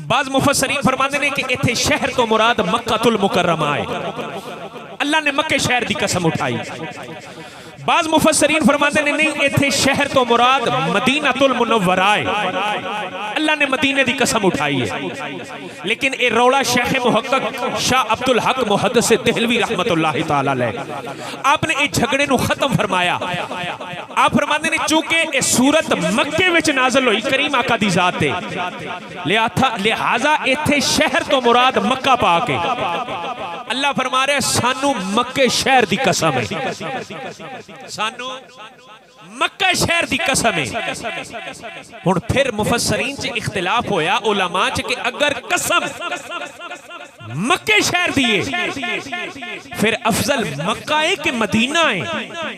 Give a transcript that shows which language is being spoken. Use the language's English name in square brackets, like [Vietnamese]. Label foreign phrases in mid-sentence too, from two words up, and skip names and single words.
[Punjabi] ਬਾਜ਼ ਮੁਫ਼ੱਸਰੀਨ ਫ਼ਰਮਾਂਦੇ ਨੇ ਕਿ ਇੱਥੇ ਸ਼ਹਿਰ ਤੋਂ ਮੁਰਾਦ ਮੱਕਾਤੁਲ ਮੁਕੱਰਮਾ ਹੈ, ਅੱਲਾਹ ਨੇ ਮੱਕੇ ਸ਼ਹਿਰ ਦੀ ਕ਼ਸਮ ਉਠਾਈ। ਬਾਜ਼ ਮੁਫ਼ੱਸਰੀਨ ਫ਼ਰਮਾਤੇ ਨੇ ਨਹੀਂ, ਇੱਥੇ ਸ਼ਹਿਰ ਤੋਂ ਮੁਰਾਦ ਮਦੀਨਾਤੁਲ ਮੁਨੱਵਰਾ ਹੈ, ਅੱਲਾਹ ਨੇ ਮਦੀਨੇ ਦੀ ਕ਼ਸਮ ਉਠਾਈ ਹੈ। ਲੇਕਿਨ ਏ ਰੌਲਾ ਸ਼ੇਖ਼ ਮੁਹੱਕਿਕ ਸ਼ਾਹ ਅਬਦੁਲ ਹੱਕ ਮੁਹੱਦਿਸ ਦੇਹਲਵੀ [Arabic] رحمة الله تعالى عليه [Punjabi] ਆਪਨੇ ਏ ਝਗੜੇ ਨੂੰ ਖ਼ਤਮ ਫ਼ਰਮਾਇਆ। ਆਪ ਫ਼ਰਮਾਤੇ ਨੇ ਚੂੰਕਿ ਏ ਸੂਰਤ ਮੱਕੇ ਵਿੱਚ ਨਾਜ਼ਿਲ ਹੋਈ ਕਰੀਮ ਆਕ਼ਾ ਦੀ ਜ਼ਾਤ ਤੇ, ਲਿਹਾਜ਼ਾ ਇੱਥੇ ਸ਼ਹਿਰ ਤੋਂ ਮੁਰਾਦ ਮੱਕਾ ਪਾਕ ਹੈ। ਅੱਲਾਹ ਫ਼ਰਮਾ ਰਹੇ ਸਾਨੂੰ ਮੱਕੇ ਸ਼ਹਿਰ ਦੀ ਕ਼ਸਮ ਹੈ, ਸਾਨੂੰ ਮੱਕਾ ਸ਼ਹਿਰ ਦੀ ਕ਼ਸਮ ਹੈ। ਹੁਣ ਫਿਰ ਮੁਫ਼ੱਸਰੀਨ ਚ ਇਖ਼ਤਿਲਾਫ਼ ਹੋਇਆ ਉਲਮਾ ਚ ਕਿ ਅਗਰ ਕ਼ਸਮ ਮੱਕੇ ਸ਼ਹਿਰ ਦੀ ਹੈ ਫਿਰ ਅਫ਼ਜ਼ਲ ਮੱਕਾ ਹੈ ਕਿ ਮਦੀਨਾ ਹੈ?